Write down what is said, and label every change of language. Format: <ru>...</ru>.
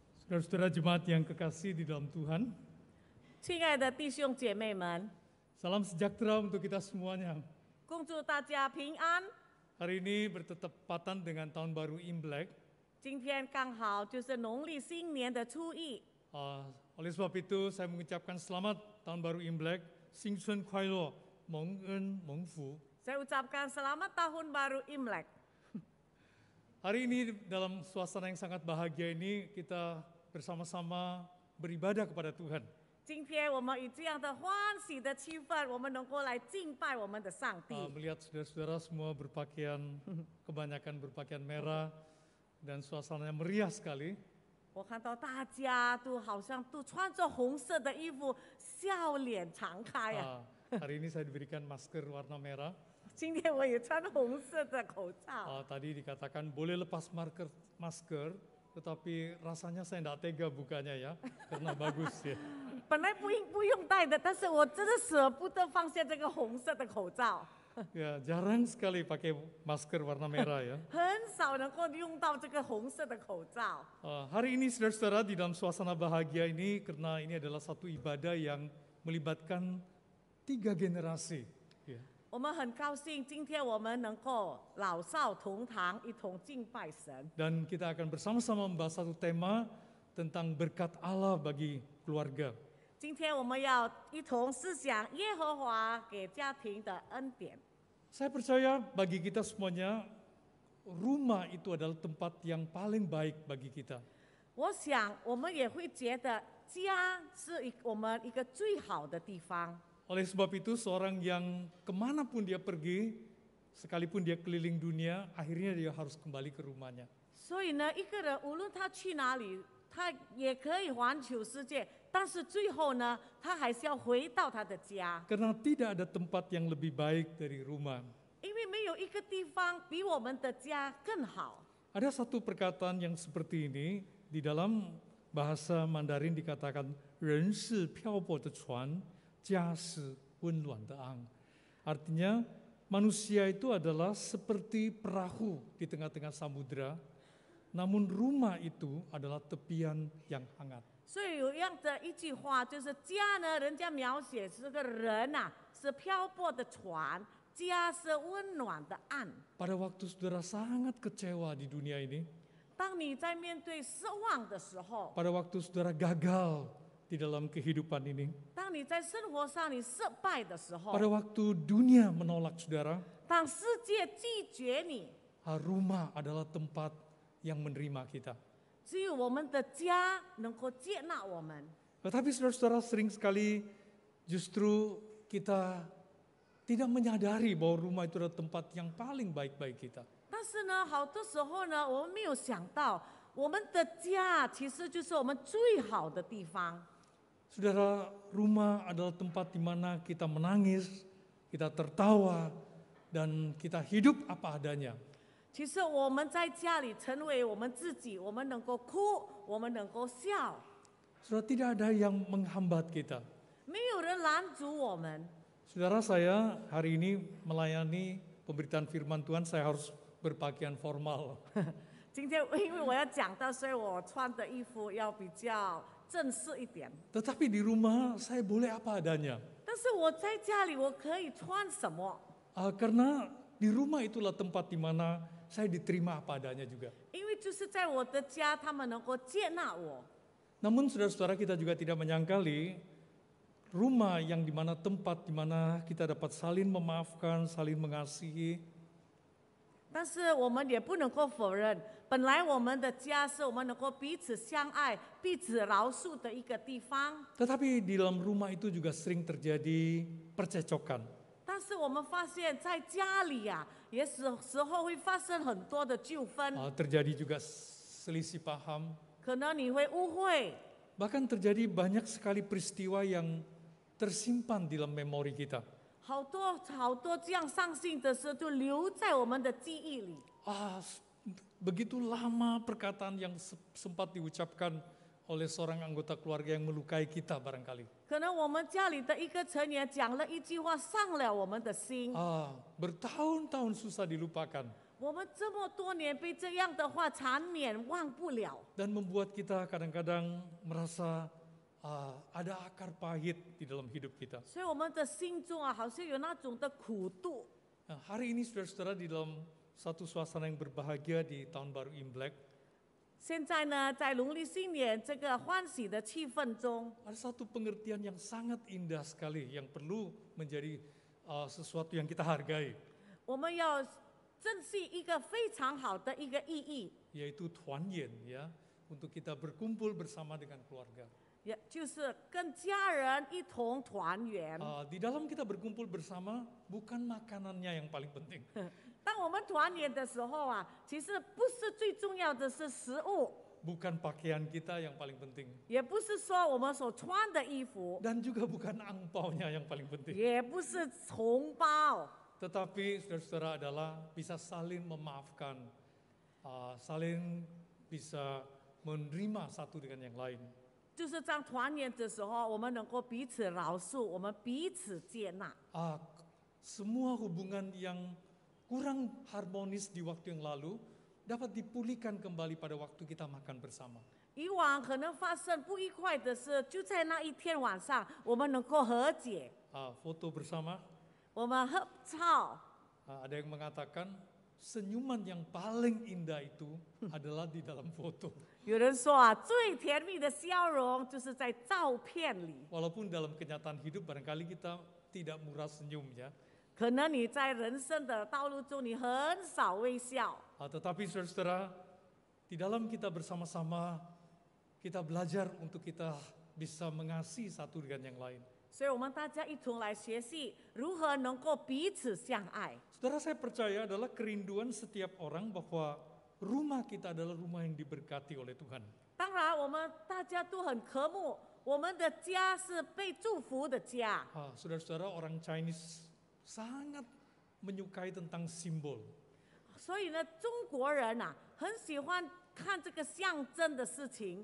<id>Saudara-saudara jemaat yang kekasih di dalam Tuhan,</id> <zh>亲爱的弟兄姐妹们，</zh> <id>salam sejahtera untuk kita semuanya.</id> <zh>恭祝大家平安。</zh> <id>Hari ini bertepatan dengan tahun baru Imlek.</id> <zh>今天刚好就是农历新年的初一，</zh> <id>Oleh sebab itu saya mengucapkan selamat tahun baru Imlek,</id> <zh>新春快乐，蒙恩蒙福。</zh> <id>saya ucapkan selamat tahun baru Imlek. Hari ini dalam suasana yang sangat bahagia ini kita bersama-sama beribadah kepada Tuhan.</id> <zh>今天我们以这样的欢喜的气氛，我们能够来敬拜我们的上帝。</zh> <id>Melihat saudara-saudara semua kebanyakan berpakaian merah dan suasananya meriah sekali.</id> <zh>我看到大家都好像都穿着红色的衣服，笑脸常开啊。</zh> <id>Hari ini saya diberikan masker warna merah.</id> <zh>今天我也穿红色的口罩。</zh> <id>Tadi dikatakan boleh lepas masker, tetapi rasanya saya tidak tega bukanya ya, karena bagus ya.</id> <zh>本来不用戴的，但是我真的舍不得放下这个红色的口罩。</zh> <id>Ya, jarang sekali pakai masker warna merah ya.</id> <zh>很少能够用到这个红色的口罩。</zh> <id>Hari ini saudara-saudara di dalam suasana bahagia ini, karena ini adalah satu ibadah yang melibatkan 3 generasi. Ya.</id> <zh>我们很高兴，今天我们能够老少同堂，一同敬拜神。</zh> <id>Dan kita akan bersama-sama membahas satu tema tentang berkat Allah bagi keluarga.</id> <zh>今天我们要一同思想耶和华给家庭的恩典。</zh> <id>Saya percaya bagi kita semuanya, rumah itu adalah tempat yang paling baik bagi kita.</id> <zh>我想我们也会觉得家是我们一个最好的地方。</zh> <id>Oleh sebab itu seorang yang kemanapun dia pergi, sekalipun dia keliling dunia, akhirnya dia harus kembali ke rumahnya.</id> <zh>所以呢，一个人无论他去哪里，他也可以环球世界，但是最后呢，他还是要回到他的家，</zh> <id>Karena tidak ada tempat yang lebih baik dari rumah.</id> <zh>因为没有一个地方比我们的家更好。</zh> <id>Ada satu perkataan yang seperti ini, di dalam bahasa Mandarin dikatakan,</id> <zh>人是漂泊的船, 家是温暖的岸.</zh> <id>Artinya manusia itu adalah seperti perahu di tengah-tengah samudera, namun rumah itu adalah tepian yang hangat.</id> <zh>所以有样的一句话，就是家呢，人家描写这个人呐、是漂泊的船，家是温暖的岸。</zh> <id>Pada waktu saudara sangat kecewa di dunia ini,</id> <zh>当你在面对失望的时候，</zh> <id>pada waktu saudara gagal di dalam kehidupan ini,</id> <zh>当你在生活上你失败的时候，</zh> <id>pada waktu dunia menolak saudara,</id> <zh>当世界拒绝你，</zh> <id>rumah adalah tempat yang menerima kita.</id> <zh>只有我们的家能够接纳我们。</zh> <id>Tetapi saudara-saudara sering sekali justru kita tidak menyadari bahwa rumah itu adalah tempat yang paling baik bagi kita.</id> <zh>但是呢，好多时候呢，我们没有想到，我们的家其实就是我们最好的地方。</zh> <id>Saudara, rumah adalah tempat di mana kita menangis, kita tertawa, dan kita hidup apa adanya.</id> <zh>其实我们在家里成为我们自己，我们能够哭，我们能够笑，</zh> <id>Saudara, tidak ada yang menghambat kita.</id> <zh>没有人拦阻我们。</zh> <id>Saudara, saya hari ini melayani pemberitaan firman Tuhan, saya harus berpakaian formal.</id> <zh>今天因为我要讲到，所以我穿的衣服要比较正式一点。</zh> <id>Tetapi di rumah saya boleh apa adanya.</id> <zh>但是我在家里，我可以穿什么？</zh> <id>Karena di rumah itulah tempat di mana saya diterima apa adanya juga.</id> <zh>因为就是在我的家，他们能够接纳我。</zh> <id>Namun saudara-saudara kita juga tidak menyangkali rumah yang di mana tempat di mana kita dapat saling memaafkan, saling mengasihi.</id> <zh>但是我们也不能够否认，本来我们的家是我们能够彼此相爱、彼此饶恕的一个地方。</zh> <id>Tetapi di dalam rumah itu juga sering terjadi percecokan.</id> <zh>但是我们发现，在家里呀、也时候会发生很多的纠纷，</zh> <id>Terjadi juga selisih paham.</id> <zh>可能你会误会，</zh> <id>Bahkan terjadi banyak sekali peristiwa yang tersimpan di dalam memori kita.</id> <zh>好多这样伤心的事就留在我们的记忆里。</zh> <id>Begitu lama perkataan yang sempat diucapkan oleh seorang anggota keluarga yang melukai kita barangkali.</id> <zh>可能我们家里的一个成员讲了一句话，伤了我们的心。</zh> <id>Bertahun-tahun susah dilupakan.</id> <zh>我们这么多年被这样的话缠绵，忘不了。</zh> <id>Dan membuat kita kadang-kadang merasa ada akar pahit di dalam hidup kita.</id> <zh>所以我们的心中好像有那种的苦度。</zh> <id>Nah, hari ini saudara-saudara di dalam satu suasana yang berbahagia di tahun baru Imlek,</id> <zh>现在呢，在农历新年这个欢喜的气氛中，</zh> <id>ada satu pengertian yang sangat indah sekali yang perlu menjadi sesuatu yang kita hargai,</id> <zh>我们要珍惜一个非常好的一个意义，</zh> <id>yaitu Tuanyen ya, untuk kita berkumpul bersama dengan keluarga.</id> <zh>也就是跟家人一同团圆。</zh> <id>Di dalam kita berkumpul bersama, bukan makanannya yang paling penting.</id> <zh>当我们团圆的时候其实不是最重要的是食物，</zh> <id>Bukan pakaian kita yang paling penting.</id> <zh>也不是说我们所穿的衣服，</zh> <id>Dan juga bukan angpaunya yang paling penting.</id> <zh>也不是红包，</zh> <id>Tetapi saudara-saudara adalah bisa saling memaafkan, saling bisa menerima satu dengan yang lain.</id> <zh>就是在团圆的时候，我们能够彼此饶恕，我们彼此接纳。</zh> <id>Semua hubungan yang kurang harmonis di waktu yang lalu dapat dipulihkan kembali pada waktu kita makan bersama.</id> <zh>以往可能发生不愉快的事，就在那一天晚上，我们能够和解，</zh> <id>Foto bersama,</id> <zh>我们合照。</zh> <id>ada yang mengatakan senyuman yang paling indah itu adalah di dalam foto.</id> <zh>有人说最甜蜜的笑容就是在照片里。</zh> <id>Walaupun dalam kenyataan hidup barangkali kita tidak murah senyum ya.</id> <zh>可能你在人生的道路中，你很少微笑。</zh> <id>Tetapi saudara-saudara, di dalam kita bersama-sama, kita belajar untuk kita bisa mengasihi satu dengan yang lain.</id> <zh>所以我们大家一同来学习如何能够彼此相爱。</zh> <id>Saudara, saya percaya adalah kerinduan setiap orang bahwa rumah kita adalah rumah yang diberkati oleh Tuhan.</id> <zh>当然，我们大家都很渴慕我们的家是被祝福的家。</zh> <id>Saudara-saudara, orang Chinese sangat menyukai tentang simbol.</id> <zh>所以呢，中国人很喜欢看这个象征的事情。</zh>